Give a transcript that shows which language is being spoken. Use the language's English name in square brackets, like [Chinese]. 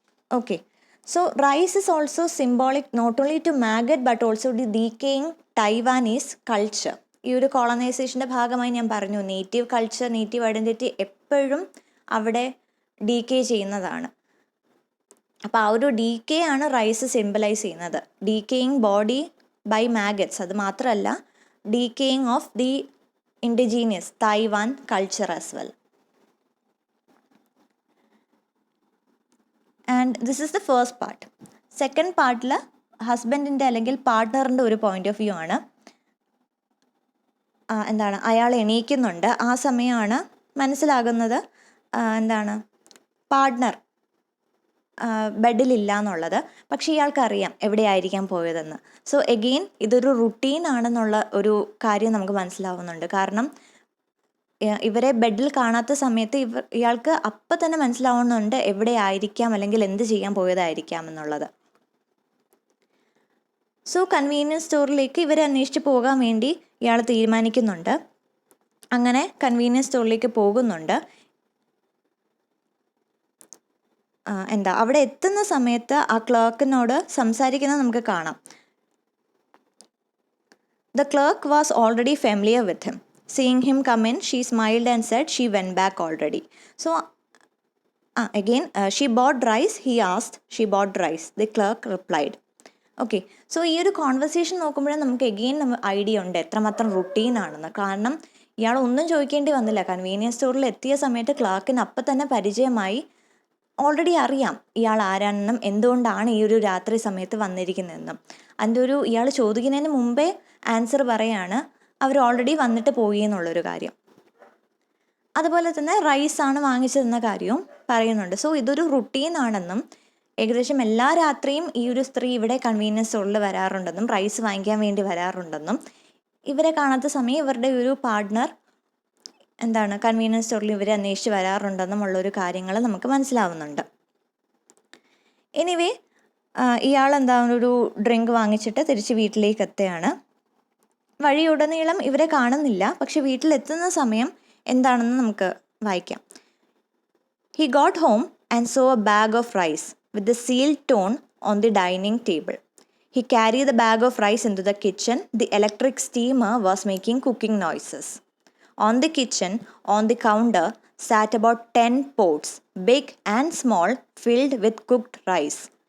[English] Okay, so rice is also symbolic not only to maggot but also the decaying Taiwanese culture. [Malayalam] ഈ ഒരു കോളനൈസേഷൻ്റെ ഭാഗമായി ഞാൻ പറഞ്ഞു, നേറ്റീവ് കൾച്ചർ, നേറ്റീവ് ഐഡൻറ്റിറ്റി എപ്പോഴും അവിടെ ഡീക്കേ ചെയ്യുന്നതാണ്. അപ്പോൾ ആ ഒരു ഡീക്കേ ആണ് റൈസ് സിംബലൈസ് ചെയ്യുന്നത്. [English] decaying body by maggots, [Malayalam] അത് മാത്രമല്ല [English] decaying of the indigenous Taiwan culture as well. And this is the first part. Second part [Malayalam] ഹസ്ബൻഡിൻ്റെ അല്ലെങ്കിൽ പാർട്ട്ണറിൻ്റെ ഒരു പോയിന്റ് ഓഫ് വ്യൂ ആണ്. എന്താണ്, അയാൾ എണീക്കുന്നുണ്ട്. ആ സമയമാണ് മനസ്സിലാകുന്നത് എന്താണ്, പാർട്ട്ണർ ബെഡിലില്ല എന്നുള്ളത്. പക്ഷേ ഇയാൾക്കറിയാം എവിടെയായിരിക്കാം പോയതെന്ന്. സോ എഗെയിൻ ഇതൊരു റുട്ടീൻ ആണെന്നുള്ള ഒരു കാര്യം നമുക്ക് മനസ്സിലാവുന്നുണ്ട്. കാരണം ഇവരെ ബെഡിൽ കാണാത്ത സമയത്ത് ഇയാൾക്ക് അപ്പം തന്നെ മനസ്സിലാവുന്നുണ്ട് എവിടെയായിരിക്കാം അല്ലെങ്കിൽ എന്ത് ചെയ്യാൻ പോയതായിരിക്കാം എന്നുള്ളത്. സോ കൺവീനിയൻസ് സ്റ്റോറിലേക്ക് ഇവരെ അന്വേഷിച്ച് പോകാൻ വേണ്ടി ഇയാൾ തീരുമാനിക്കുന്നുണ്ട്. അങ്ങനെ കൺവീനിയൻസ് സ്റ്റോറിലേക്ക് പോകുന്നുണ്ട്. അവിടെ എത്തുന്ന സമയത്ത് ആ ക്ലർക്കിനോട് സംസാരിക്കുന്നത് നമുക്ക് കാണാം. [English] The clerk was already familiar with him. Seeing him come in, she smiled and said she went back already. So, again, she bought rice, he asked. She bought rice. The clerk replied. [Malayalam] Okay, so ഈ ഒരു conversation നോക്കുമ്പോഴേ നമുക്ക് again idea ഉണ്ട് എത്രമാത്രം routine ആണെന്ന്. കാരണം ഇയാൾ ഒന്നും ചോദിക്കേണ്ടി വന്നില്ല. കൺവീനിയൻസ് സ്റ്റോറിൽ എത്തിയ സമയത്ത് ക്ലർക്കിന് അപ്പം തന്നെ പരിചയമായി. ഓൾറെഡി അറിയാം ഇയാൾ ആരാണെന്നും എന്തുകൊണ്ടാണ് ഈ ഒരു രാത്രി സമയത്ത് വന്നിരിക്കുന്നതെന്നും. അതിൻ്റെ ഇയാൾ ചോദിക്കുന്നതിന് മുമ്പേ ആൻസർ പറയാണ് അവർ ഓൾറെഡി വന്നിട്ട് പോയി എന്നുള്ളൊരു കാര്യം. അതുപോലെ തന്നെ റൈസാണ് വാങ്ങിച്ചതെന്ന കാര്യവും പറയുന്നുണ്ട്. സോ ഇതൊരു റുട്ടീൻ ആണെന്നും ഏകദേശം എല്ലാ രാത്രിയും ഈ ഒരു സ്ത്രീ ഇവിടെ കൺവീനിയൻസ് സ്റ്റോറിൽ വരാറുണ്ടെന്നും റൈസ് വാങ്ങിക്കാൻ വേണ്ടി വരാറുണ്ടെന്നും ഇവരെ കാണാത്ത സമയം ഇവരുടെ ഒരു പാർട്ട്ണർ കൺവീനിയൻസ് സ്റ്റോറിൽ ഇവരെ അന്വേഷിച്ച് വരാറുണ്ടെന്നുമുള്ളൊരു കാര്യങ്ങൾ നമുക്ക് മനസ്സിലാവുന്നുണ്ട്. എനിവേ ഇയാൾ ഒരു ഡ്രിങ്ക് വാങ്ങിച്ചിട്ട് തിരിച്ച് വീട്ടിലേക്ക് എത്തുകയാണ്. വഴിയുടനീളം ഇവരെ കാണുന്നില്ല. പക്ഷെ വീട്ടിലെത്തുന്ന സമയം എന്താണെന്ന് നമുക്ക് വായിക്കാം. [English] He got home and saw a bag of rice with the sealed tone on the dining table. He carried the bag of rice into the kitchen. The electric steamer was making cooking noises. On the kitchen, on the counter, sat about 10 pots, big and small, filled with cooked rice.